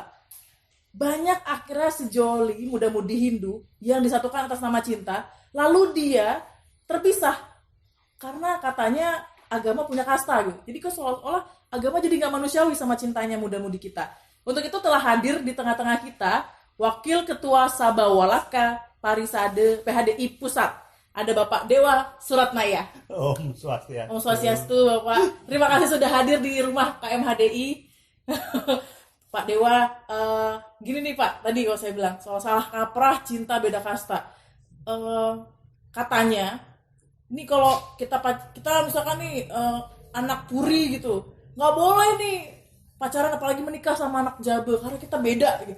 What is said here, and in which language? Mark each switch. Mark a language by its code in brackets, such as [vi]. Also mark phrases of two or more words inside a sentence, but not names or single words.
[id] Banyak akhirnya sejoli muda-mudi Hindu yang disatukan atas nama cinta, lalu dia terpisah karena katanya agama punya kasta gitu. Jadi kok seolah-olah agama jadi nggak manusiawi sama cintanya muda-mudi kita. Untuk itu telah hadir di tengah-tengah kita Wakil Ketua Sabawalaka Parisade PHDI Pusat. Ada Bapak Dewa Suratnaya. [sa] Om Swastiastu. Om Swastiastu, [id] Bapak. Terima kasih sudah hadir di rumah KMHDI. Pak Dewa, gini nih Pak, tadi kalau saya bilang soal salah kaprah cinta beda kasta. Katanya, ini kalau kita misalkan nih anak puri gitu, nggak boleh nih pacaran apalagi menikah sama anak Jabe karena kita beda gitu.